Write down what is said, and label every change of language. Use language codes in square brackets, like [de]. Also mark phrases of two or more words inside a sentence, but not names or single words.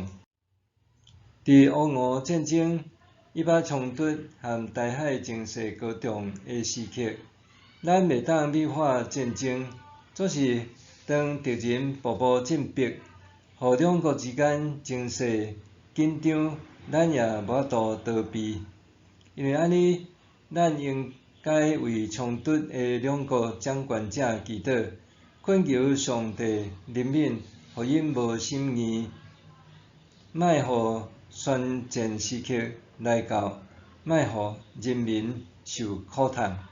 [nan] 伫乌俄战争、以巴冲突和台海情势高涨的时刻，咱袂当美化战争，总是当敌人步步进逼，互两国之间情势紧张，咱也无法度逃避。因为安尼，咱应该为冲突的两国掌权者祈祷，恳求上帝怜悯，互因无心硬，莫互宣战时刻来到，莫互人民受苦痛。